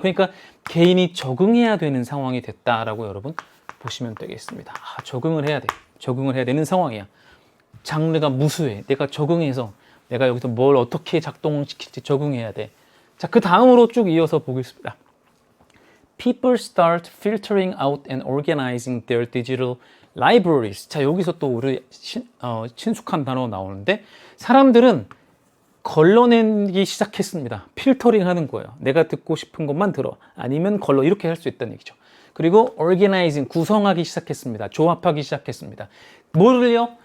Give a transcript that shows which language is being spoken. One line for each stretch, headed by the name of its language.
Korean: 그러니까 개인이 적응해야 되는 상황이 됐다라고 여러분 보시면 되겠습니다. 적응을 해야 돼. 적응을 해야 되는 상황이야. 장르가 무수해. 내가 적응해서 내가 여기서 뭘 어떻게 작동시킬지 적응해야 돼. 자, 그 다음으로 쭉 이어서 보겠습니다.
English: People start filtering out and organizing their digital libraries.
Korean: 자, 여기서 또 우리 친숙한 단어 나오는데 사람들은 걸러내기 시작했습니다. 필터링 하는 거예요. 내가 듣고 싶은 것만 들어. 아니면 걸러. 이렇게 할 수 있다는 얘기죠. 그리고 organizing, 구성하기 시작했습니다. 조합하기 시작했습니다. 뭐를요?